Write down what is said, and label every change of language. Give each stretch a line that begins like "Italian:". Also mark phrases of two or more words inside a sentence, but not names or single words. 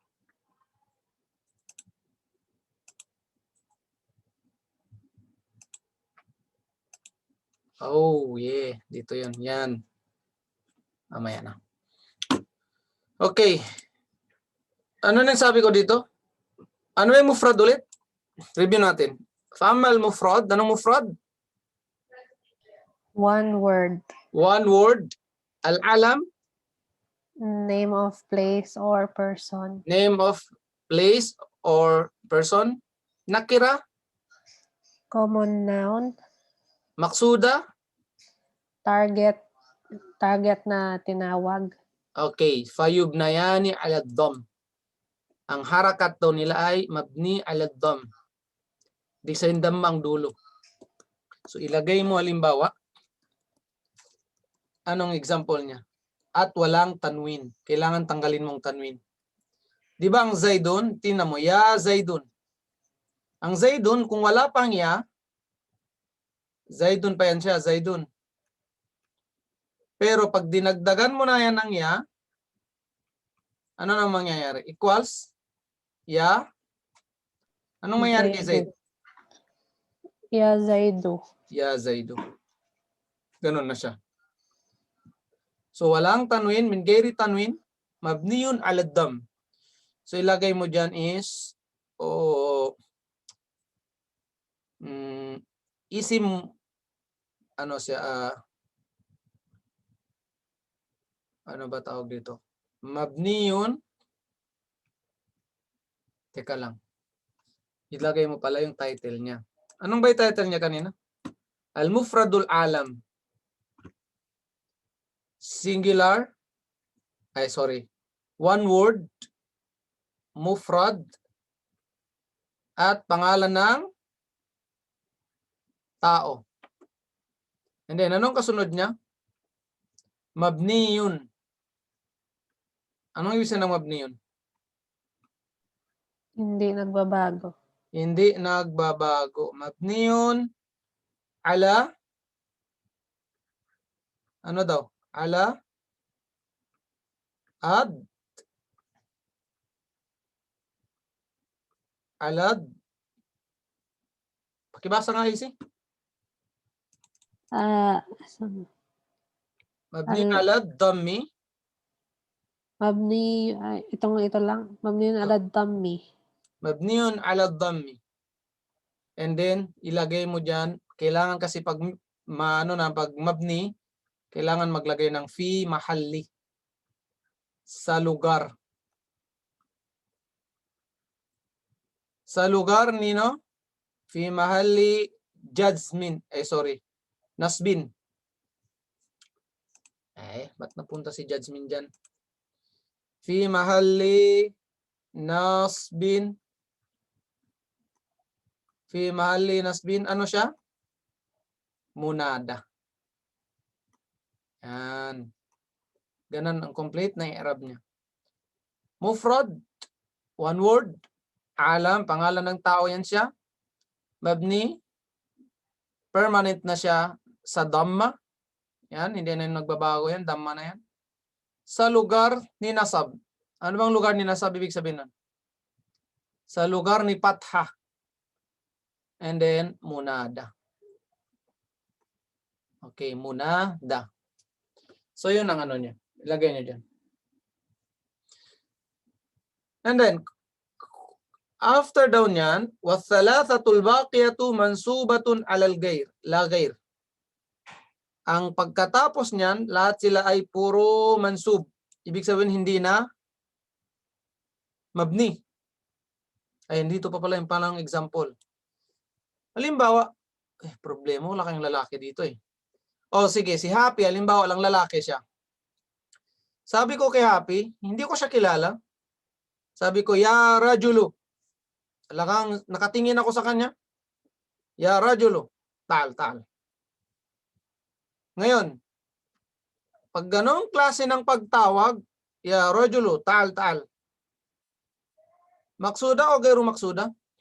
Filipino: Oh, yeah. Dito yun. Yan. Mamaya na. Okay. Ano nang sabi ko dito? Ano yung mufrad ulit? Review natin.
Arabic: Fa'amal mufrad.
Filipino: Anong mufrad?
English: One word. One word. Al-alam. Name of place or person. Name of place or person. Nakira. Common noun.
Filipino: Maksuda. Target na tinawag. Okay.
Arabic: Fayubnayani ala dham.
Filipino: Ang harakat daw nila ay
Arabic: mabni ala dham.
Filipino: Di sa hindam ang dulo. So ilagay mo halimbawa. Anong example niya? At walang tanwin. Kailangan tanggalin mong tanwin. Di ba ang Zaidun? Tingnan mo, ya Zaidun. Ang Zaidun, kung wala pang ya, Zaidun pa yan siya, Zaidun. Pero pag dinagdagan mo na yan ng ya, ano nang mangyayari? Equals? Ya? Anong mangyayari kay Zaid? Ya Zaidu. Ya Zaidu. Ganun na siya. So walang tanwin,
Arabic: min gairi tanwin, mabniyun ala dham.
Filipino: So ilagay mo dyan is isim, ano siya, ano ba tawag dito? Mabniyun, teka lang. Ilagay mo pala yung title niya. Anong ba yung title niya kanina?
Arabic: Al-Mufradul Alam.
English: Singular. One word. Mufrad.
Filipino: At pangalan ng tao. And then, anong kasunod niya? Mabniyun. Anong ibig sabihin ng mabniyun? Hindi nagbabago. Hindi nagbabago.
Arabic: Mabniyun ala,
Filipino: ano daw?
Arabic: Ala ad alad. Pakibasa nga isi. Mabniyun ala dhammi.
Filipino: Ito lang.
Arabic: Mabni ala dhammi. Mabniyun ala dhammi.
English: And then,
Filipino: ilagay mo dyan. Kailangan kasi pag mabni, kailangan maglagay ng
Arabic: fi mahalli.
Filipino: Sa lugar. Sa lugar nino,
Arabic: fi mahalli jazmin. Nasbin.
Filipino: Ba't napunta si Jasmine dyan?
Arabic: Fi mahalli nasbin. Fi mahalli nasbin.
Filipino: Ano siya? Munada. Yan. Ganun ang complete na i-arab niya.
English: Mufrad. One word. Alam.
Filipino: Pangalan ng tao yan siya. Mabni. Permanent na siya sa dhamma. Yan, hindi na yung nagbabago yan. Dhamma na yan. Sa lugar ni nasab. Ano bang lugar ni nasab? Ibig sabihin nun? Sa lugar ni patha. And then, munada. Okay, munada. So, yun ang ano niya. Ilagay niyo dyan. And then, after daw niyan,
Arabic: وَالثَّلَاثَةُ الْبَاقِيَةُ مَنْسُوبَةٌ عَلَى الْغَيْرِ لَا غَيْرِ.
Filipino: Ang pagkatapos niyan, lahat sila ay puro mansub. Ibig sabihin, hindi na mabni. Ayun, dito pa pala yung palang example. Halimbawa, problema, wala kayong lalaki dito eh. O sige, si Happy, halimbawa lang lalaki siya. Sabi ko kay Happy, hindi ko siya kilala. Sabi ko,
Arabic: ya rajulu.
Filipino: Talagang nakatingin ako sa kanya.
Arabic: Ya rajulu. Tal.
Filipino: Ngayon, pag ganong klase ng pagtawag,
Arabic: ya rajulu, tal. Maksuda o gayro maksuda?